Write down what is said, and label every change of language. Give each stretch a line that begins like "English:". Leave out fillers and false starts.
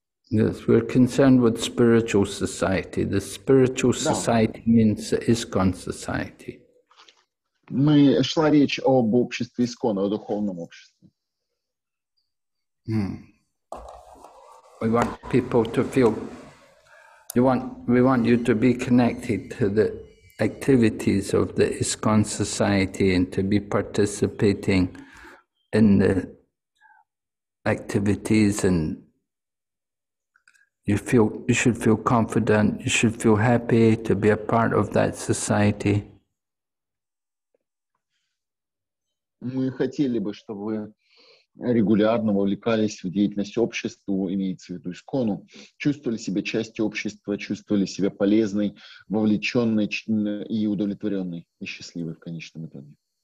English: Yes, we're concerned with spiritual society. The spiritual society means the ISKCON society.
Russian: Шла речь об обществе ИСККОН, о духовном обществе.
English: We want people to feel, we want you to be connected to the activities of the ISKCON society and to be participating in the activities, and you should feel confident, you should feel happy to be a part of that society.
Russian: Мы хотели бы, чтобы вы регулярно вовлекались в деятельность обществу, имеется в виду ИСККОНу, чувствовали себя частью общества, чувствовали себя полезной, вовлеченной и удовлетворенной, и счастливой в конечном итоге.